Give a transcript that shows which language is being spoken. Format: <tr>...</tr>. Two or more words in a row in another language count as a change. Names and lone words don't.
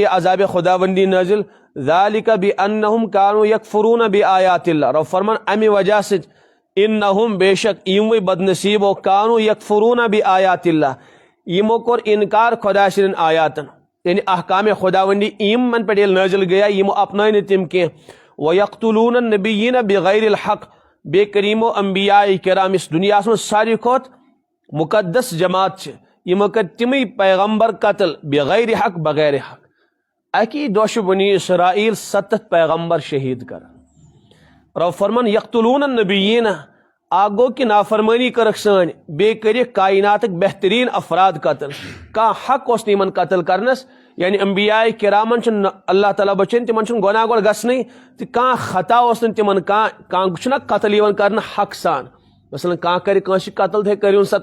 <ks>یہِ عذابِ خۄداوندی نٲزِل</ks> <ar>ذالک بانہم کانوا یکفرون بآیات اللہ</ar> <ks>رب فرمان امہِ وجہ سۭتۍ انہم بے شک یِموٕے بد نصیٖبو</ks> <ar>کانوا یکفرون بآیات اللہ</ar> <ks>یِمو کوٚر انکار خۄدا سٕنٛدٮ۪ن آیاتن یعنی احکامِ خۄداوندی یِمن پٮ۪ٹھ ییٚلہِ نٲزِل گٔیے یِمو اپنٲے نہٕ تِم کینٛہہ</ks> <ar>ویقتلون النبیین بغیر الحق</ar> <ks>بیٚیہِ کٔرۍ یِمو انبیاء کرام یُس دُنیاہس منٛز ساروی کھۄتہٕ مُقدس جماعت چھِ یِمو کٔرۍ تِمٕے پیغمبر قتل</ks> <ar>بغیر حق بغیر حق</ar> <ks>اکی دۄہ چھُ بنی اسرائیل 70 پیغمبر شہید کران رب فرمان</ks> <ar>یقتلون النبیین</ar> <ks>اکھ گوٚو کہِ نافرمٲنی کٔرٕکھ سٲنۍ بیٚیہِ کٔرِکھ کائناتٕکۍ بہتریٖن افراد قتل کانٛہہ حق اوس نہٕ یِمن قتل کرنس یعنی انبیاء کرامن چھُنہٕ اللہ تعالیٰ بچٲیِن تِمن چھُنہٕ گۄناہ گۄڈٕ گژھنٕے تہٕ کانٛہہ خطا اوس نہٕ تِمن کانٛہہ چھُنہ قتل یِوان کرنہٕ حق سان مثلاً کانٛہہ کرِ کٲنٛسہِ قتل تھے کٔرِوُن سا</ks>